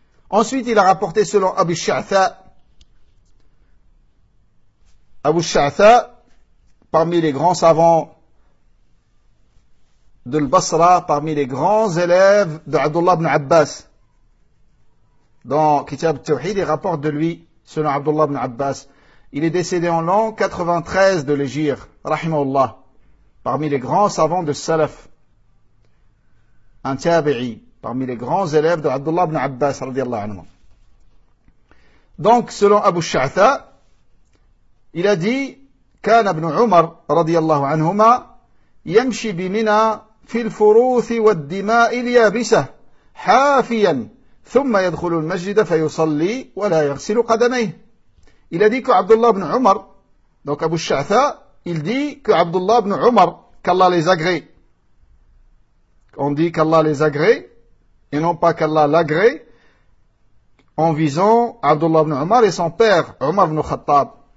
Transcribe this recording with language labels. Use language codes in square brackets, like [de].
[fr] Ensuite, il a rapporté selon Abu Sha'tha, parmi les grands savants de l'Basra, parmi les grands élèves de Abdullah ibn Abbas, dans Kitab Tawhid, il rapporte de lui, selon Abdullah ibn Abbas. Il est décédé en l'an 93 de l'Hégire, rahimahullah, parmi les grands savants de Salaf, un tabi'i, parmi les grands élèves de Abdullah ibn Abbas, radiallahu anhu. Donc, selon Abu Sha'tha, il a dit, [ar] « كان ابن عمر, radiallahu anhuma, يمشي بمنا في الفروث والدماء اليابسة حافياً. ثم يدخل المسجد فيصلي ولا يغسل قدميه. [fr] Il a dit que Abdullah ibn Umar, donc Abu Sha'tha, il dit que Abdullah ibn Umar, qu'Allah les agrée. On dit qu'Allah les agrée, et non pas qu'Allah l'agrée, en visant Abdullah ibn Umar et son père, Umar ibn Khattab.